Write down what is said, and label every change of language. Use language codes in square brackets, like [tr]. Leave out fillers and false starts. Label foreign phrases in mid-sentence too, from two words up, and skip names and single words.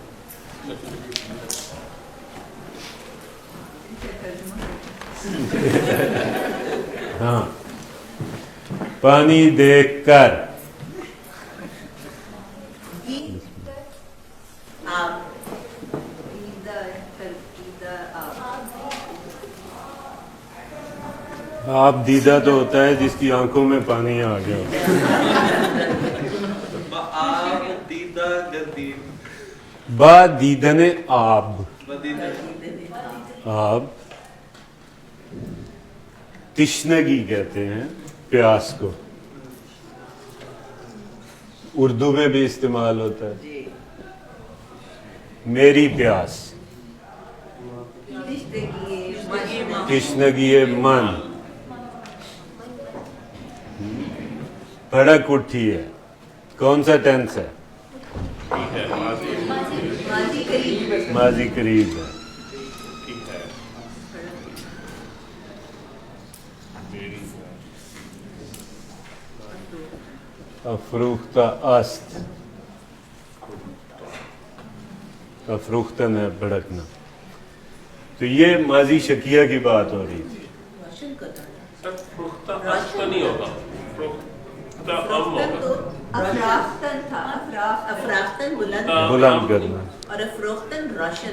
[ur] ہاں، پانی دیکھ کر. آپ دیدہ تو ہوتا ہے جس کی آنکھوں میں پانی آ گیا. [fa] با دیدن آب. [ur] آب تشنگی کہتے ہیں پیاس کو. اردو میں بھی استعمال ہوتا ہے. میری پیاس، [fa] تشنگی من، [ur] بھڑک اٹھی ہے. کون سا ٹینس ہے؟ ماضی قریب ہے. [fa] افروختہ است، افروختن [ur] ہے بھڑکنا. تو یہ ماضی شکیہ کی بات ہو رہی تھی. نہیں ہوگا، [fa] افراختن [ur] بلند کرنا اور افروختن روشن،